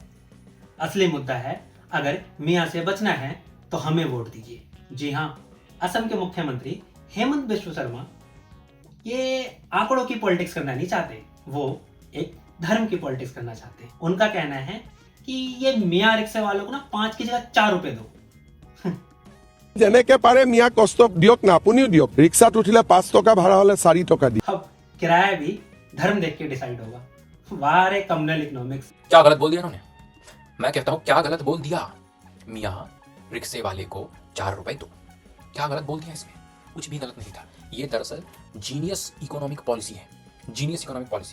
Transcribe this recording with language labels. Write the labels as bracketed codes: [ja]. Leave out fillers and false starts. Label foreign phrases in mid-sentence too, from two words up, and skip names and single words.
[hi] असली मुद्दा है अगर मियां से बचना है तो हमें वोट दीजिए। जी हाँ, असम के मुख्यमंत्री हेमंत बिश्व शर्मा ये आंकड़ों की पॉलिटिक्स करना नहीं चाहते, वो एक धर्म की पॉलिटिक्स करना चाहते हैं। उनका कहना है कि ये मियां रिक्शे वालों को ना 5 की जगह 4 रुपए दो। [as] যেনেকে পাৰে মিয়া কষ্ট দিয়ক না, আপুনিও দিয়ক। ৰিক্সাত উঠিলে 5 টকা ভাড়া হলে 4 টকা দি। [hi] अब किराया भी धर्म देख के डिसाइड होगा। वाह रे [en] communal economics. [hi] क्या गलत बोल दिया उन्होंने? मैं कहता हूं क्या गलत बोल दिया? मियां रिक्शे वाले को 4 रुपए दो, क्या गलत बोल दिया इसमें? कुछ भी गलत नहीं था। ये दरअसल [en] genius economic policy [hi] है, [en] genius economic policy.